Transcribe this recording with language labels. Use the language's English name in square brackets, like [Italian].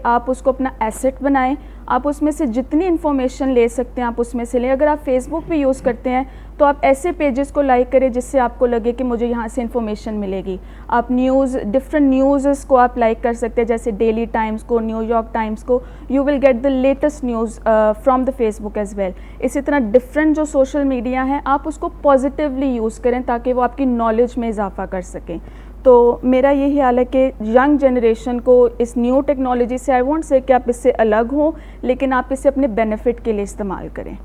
[Urdu] آپ اس کو اپنا ایسٹ بنائیں. آپ اس میں سے جتنی انفارمیشن لے سکتے ہیں آپ اس میں سے لیں. اگر آپ فیس بک بھی یوز کرتے ہیں تو آپ ایسے پیجز کو لائک کریں جس سے آپ کو لگے کہ مجھے یہاں سے انفارمیشن ملے گی. آپ ڈفرینٹ نیوزز کو آپ لائک کر سکتے ہیں، جیسے ڈیلی ٹائمز کو، نیو یارک ٹائمز کو. [English] You will get the latest news from the Facebook as well. [Urdu] اسی طرح ڈفرینٹ جو سوشل میڈیا ہیں آپ اس کو پازیٹیولی یوز کریں تاکہ وہ آپ کی نالج میں اضافہ کر سکیں. تو میرا یہ خیال ہے کہ ینگ جنریشن کو اس نیو ٹیکنالوجی سے، [English] I won't [Urdu] سے کہ آپ اس سے الگ ہوں، لیکن آپ اسے اپنے بینیفٹ کے لیے استعمال کریں.